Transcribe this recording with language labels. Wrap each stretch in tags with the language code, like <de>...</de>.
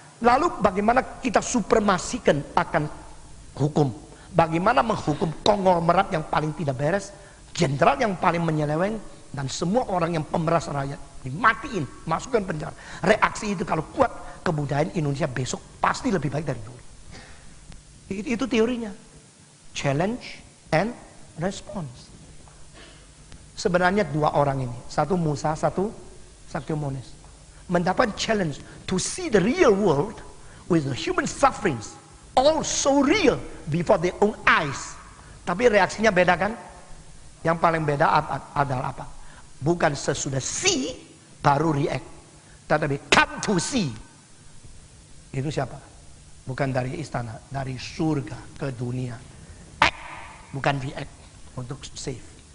<id>Lalu bagaimana kita supremasikan akan hukum. Bagaimana menghukum konglomerat yang paling tidak beres, jenderal yang paling menyeleweng, dan semua orang yang pemeras rakyat. Dimatiin, masukkan penjara. Reaksi itu kalau kuat, kebudayaan Indonesia besok pasti lebih baik dari dulu. Itu teorinya.</id> <en>Challenge and response.</en> <id>Sebenarnya 2 orang ini. Satu Musa, satu Sokyomunis. Mendapat</id> <en>challenge to see the real world with the human sufferings all so real before their own eyes.</en> <id>Tapi reaksinya beda kan? Yang paling beda adalah apa? Bukan sesudah see baru react, tetapi</id> <en>come to see.</en> <id>Itu siapa? Bukan dari istana, dari surga ke dunia. Act, bukan react untuk save.</id>